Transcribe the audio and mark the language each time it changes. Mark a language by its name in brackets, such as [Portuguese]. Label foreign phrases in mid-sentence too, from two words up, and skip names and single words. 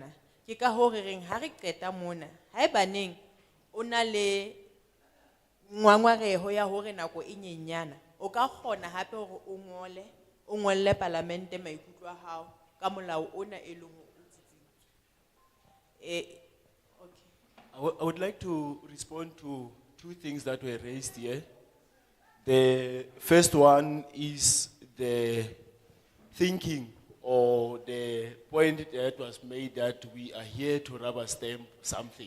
[Southern Sotho] Ke ka hore reng ha re qeta mona ha e baneng o na le ngwangwareho ya hore nako e nyenyana o ka kgona hape hore o ngolle parlamente maikutlo a hao ka molao ona e leng o tsitsintse. [English] I would like to respond to 2 things that were raised here. The first one is the thinking or the point that was made that we are here to rubber stamp something.